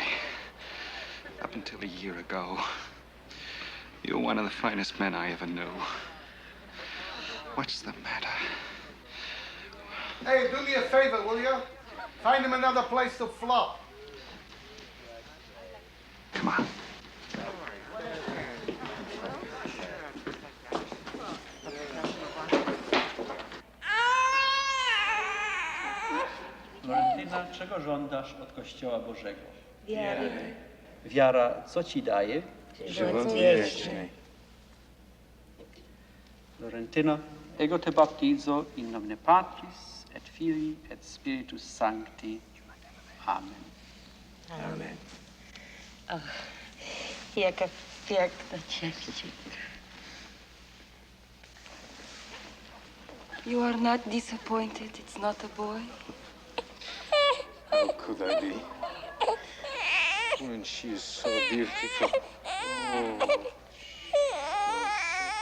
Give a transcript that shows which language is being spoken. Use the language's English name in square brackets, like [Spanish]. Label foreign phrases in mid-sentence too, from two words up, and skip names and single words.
[English] Up until a year ago, you were one of the finest men I ever knew. What's the matter? Hey, do me a favor, will you? Find him another place to flop. Come on. [Polish] Florentyna, czego żądasz od Kościoła Bożego? Wiary. Wiara, co ci daje? Żywot wieczny. [Latin] Florentyno, ego te baptizo in nomine Patris et Filii et Spiritus Sancti. Amen. Amen. [Polish] Och, jaka piękna dziewczyna. [English] You are not disappointed it's not a boy? How could I be? When she is so beautiful. Oh.